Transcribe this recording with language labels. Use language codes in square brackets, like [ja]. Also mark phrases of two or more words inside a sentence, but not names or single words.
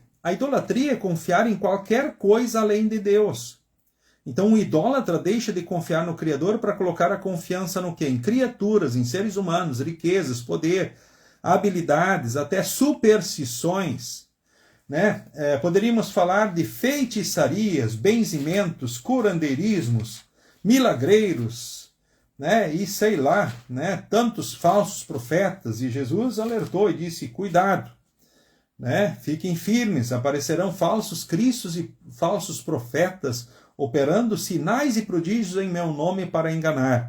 [pt] A idolatria é confiar em qualquer coisa além de Deus. Então, o idólatra deixa de confiar no Criador para colocar a confiança no quê? Em criaturas, em seres humanos, riquezas, poder, habilidades, até superstições. Né? Poderíamos falar de feitiçarias, benzimentos, curandeirismos, milagreiros, né? E sei lá, né? Tantos falsos profetas. E Jesus alertou e disse, cuidado. né? Fiquem firmes, aparecerão falsos cristos e falsos profetas, operando sinais e prodígios em meu nome para enganar.